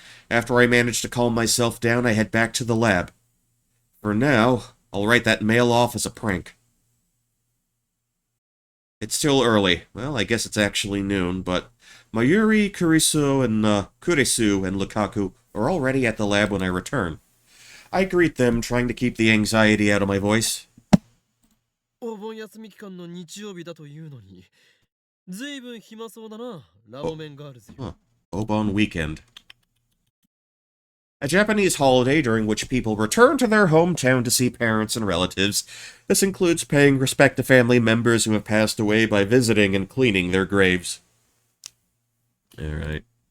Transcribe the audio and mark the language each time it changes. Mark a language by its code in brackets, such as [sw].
[en] After I manage to calm myself down, I head back to the lab. For now, I'll write that mail off as a prank. It's still early. Well, I guess it's actually noon, but Mayuri, Kurisu, and Lukaku are already at the lab when I return. I greet them, trying to keep the anxiety out of my voice. [ja] お盆休み期間の日曜日だというのに、ずいぶん暇そうだな、ラボメンガールズよ。 [en] Obon weekend. A Japanese holiday during which people return to their hometown to see parents and relatives. This includes paying respect to family members who have passed away by visiting and cleaning their graves. Alright.